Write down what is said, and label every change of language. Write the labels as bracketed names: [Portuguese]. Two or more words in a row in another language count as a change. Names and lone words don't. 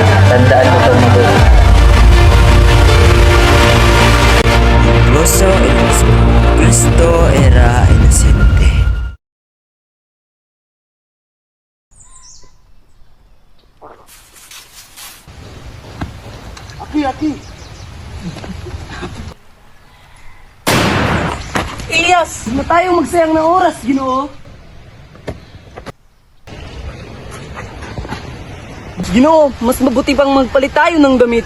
[Filipino] Tandaan mo to, mabuti. [Spanish] Incluso el mismo Cristo era inocente. [Filipino] Aki! Elias! Huwag na tayong magsayang ng oras, Ginoo! Ginoo, mas mabuti pang magpalit tayo ng damit.